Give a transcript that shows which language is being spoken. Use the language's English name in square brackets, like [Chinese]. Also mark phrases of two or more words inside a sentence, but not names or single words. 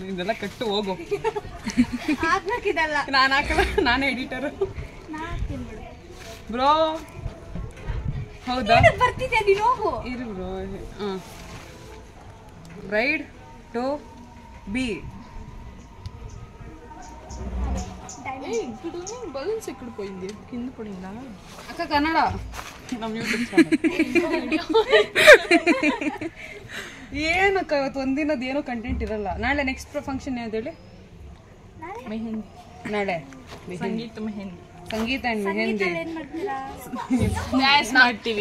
[Kannada] ಇದೆಲ್ಲ ಕಟ್ಟು ಹೋಗೋ. ನಾನು ಹಾಕಲ್ಲ, ನಾನೇ [English] editor bro. [Kannada] ಹೌದಾ? ಬರ್ತಿದ್ದೆ ನೀನು ಹೋಗು. ಇರು [English] bro. bride to be. [Telugu] బలూన్స్ ఎక్కడ పోయింది? కింద పడిందా? [Kannada] అక్క కన్నడ ನಮ್ಮ ಯೂಟ್ಯೂಬ್ ಚಾನಲ್. ಏನಕ್ಕ ಇವತ್ತು ಒಂದಿನದ ಏನೋ ಕಂಟೆಂಟ್ ಇರಲ್ಲ. ನಾಳೆ [English] next function [Kannada] ಯಾವ್ದು ಹೇಳಿ? ಮೆಹಂದಿ. ನಾಳೆ ಸಂಗೀತ ಮೆಹಂದಿ. ಸಂಗೀತ ಅಂಡ್ ಮೆಹಂದಿ ಡ್ಯಾನ್ಸ್ ಮಾಡ್ತೀವಿ